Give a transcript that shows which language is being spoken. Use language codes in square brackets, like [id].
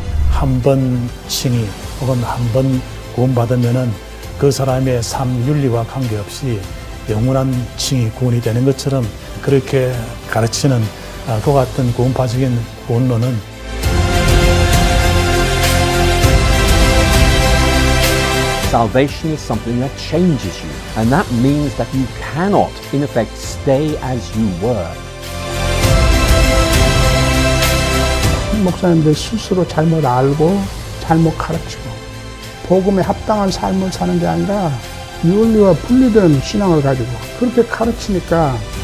[ko] 한 번 칭의 혹은 한 번 구원받으면은 그 사람의 삶 윤리와 관계없이 영원한 칭의 구원이 되는 것처럼 그렇게 가르치는 그와 같은 구원파적인 구원론은 [en] Salvation is something that changes you, and that means that you cannot, in effect, stay as you were. [ko] 목사님들 스스로 잘못 알고 잘못 가르치고 복음에 합당한 삶을 사는 게 아니라 윤리와 분리된 신앙을 가지고 그렇게 가르치니까